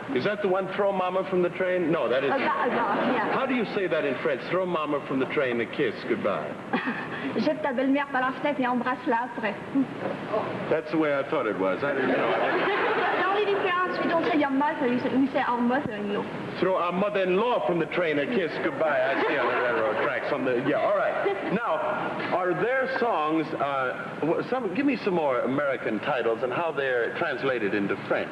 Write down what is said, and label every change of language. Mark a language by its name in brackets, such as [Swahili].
[English] Is that the one, Throw Mama from the Train? No, that is... Yeah. How do you say that in French? Throw Mama from the train, a kiss, goodbye. [French] Jette ta belle-mère par la fenêtre et embrasse-la après. [English] That's the way I thought it was. I didn't know. The only difference, we don't say your mother, we say our mother-in-law. Throw our mother-in-law from the train, a kiss, goodbye. I see on the railroad tracks. Yeah, all right. Now, are there songs, give me some more American titles and how they're translated into French.